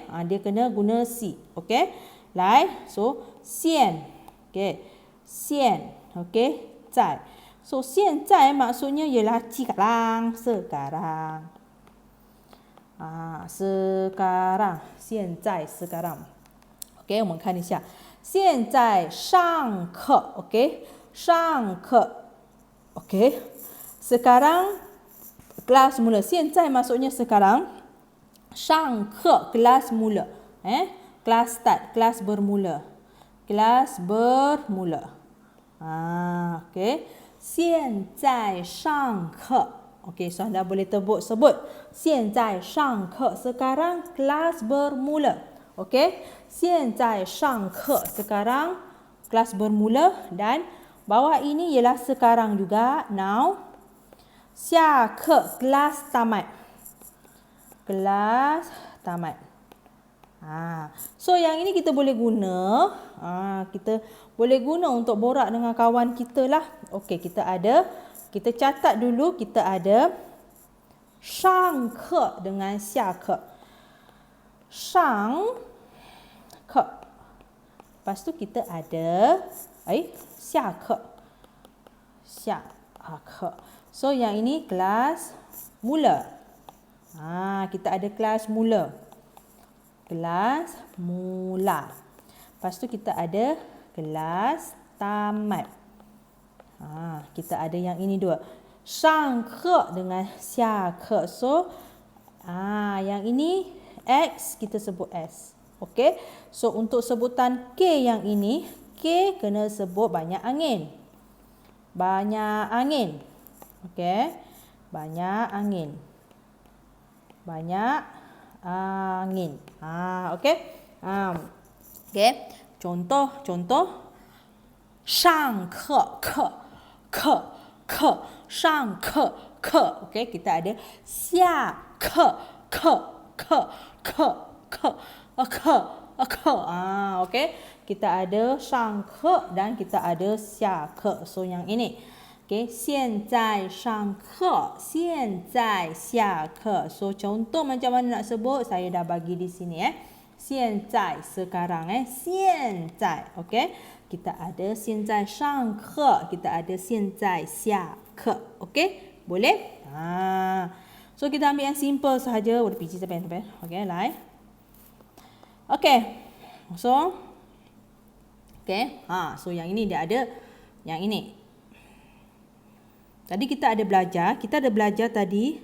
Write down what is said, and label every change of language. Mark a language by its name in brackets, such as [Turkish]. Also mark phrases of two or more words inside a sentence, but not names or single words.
[Malay] Dia kena guna C. Okey. Lai. So xian. Okey. Xian. Okey. Zai. So [Chinese] 现在 [Malay] maksudnya ialah sekarang. Sekarang. [Chinese] 现在 [Malay] sekarang. Okey, [Chinese] 我们看一下。现在上课 okey. [Malay] 上课 okey. Sekarang kelas mula. 现在 maksudnya sekarang. 上课 kelas mula. Kelas start, kelas bermula. Kelas bermula. Okey. [Chinese] 现在上课 [Malay] okey, so anda boleh sebut [Chinese] 现在上课 [Malay] sekarang kelas bermula. Okey, [Chinese] 现在上课 [Malay] sekarang kelas bermula, dan bawah ini ialah sekarang juga, now. 下课 kelas tamat. Kelas tamat. So yang ini kita boleh guna, kita boleh guna untuk borak dengan kawan kita lah. Okey, kita catat dulu, kita ada 上课 dengan 下课. 上课. Lepas tu kita ada 下课. 下课. So yang ini kelas mula. Kita ada kelas mula. Kelas mula. Lepas tu kita ada kelas tamat. Kita ada yang ini dua. 上课 dengan 下课. So yang ini X kita sebut S. Okey. So untuk sebutan K yang ini, K kena sebut banyak angin. Banyak angin. Okey. Banyak angin. Banyak angin. Okey. Okey. Contoh. [Chinese] 上课 上课 ke. [Malay] Okey, kita ada 下课 ke ke ke ke ke ke. Okey. Kita ada 上课 dan kita ada 下课. So yang ini. Okey, [Chinese] 现在上课，现在下课. [Malay] So contoh macam mana nak sebut saya dah bagi di sini 现在 sekarang 现在. Okey. Kita ada [Chinese] 现在上课, [Malay] kita ada [Chinese] 现在下课. [Malay] Okey? Boleh? So kita ambil yang simple sahaja. Boleh pergi sampai. Okey, lai. Okey. So okey. So yang ini dia ada yang ini. Tadi kita ada belajar tadi.